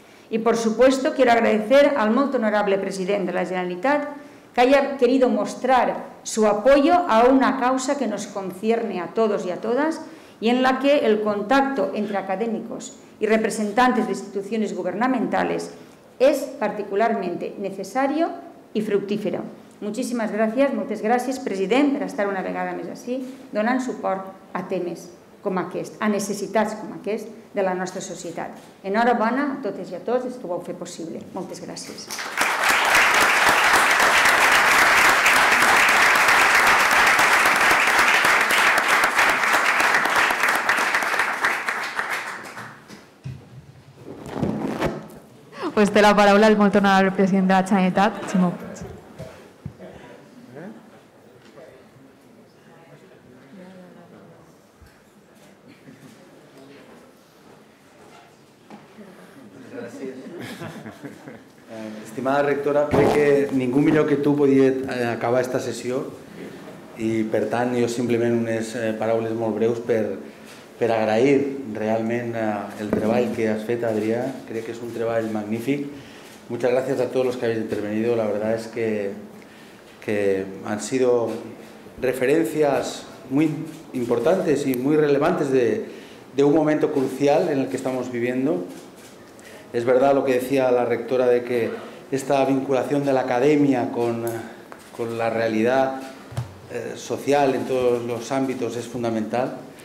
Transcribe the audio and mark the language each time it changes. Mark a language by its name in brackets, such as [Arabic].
[Spanish] Y, por supuesto, quiero agradecer al muy honorable presidente de la Generalitat que haya querido mostrar su apoyo a una causa que nos concierne a todos y a todas y en la que el contacto entre académicos y representantes de instituciones gubernamentales es particularmente necesario y fructífero. [Catalan] Moltes gràcies, president, per estar una vegada més així, donant suport a temes com aquest, a necessitats com aquest de la nostra societat. Enhorabona a totes i a tots els que ho heu fet possible. Moltes gràcies. Pues té la paraula el molt honorable president de la Generalitat, Ximo Puig. Estimada rectora, crec que ningú millor que tu podia acabar esta sessió i, per tant, jo simplement unes paraules molt breus per agrair realment el treball que has fet, Adrià. Crec que és un treball magnífic. [Spanish] Muchas gracias a todos los que habéis intervenido. La verdad es que han sido referencias muy importantes y muy relevantes de un momento crucial en el que estamos viviendo. Es verdad lo que decía la rectora de que esta vinculación de la academia con la realidad social en todos los ámbitos es fundamental.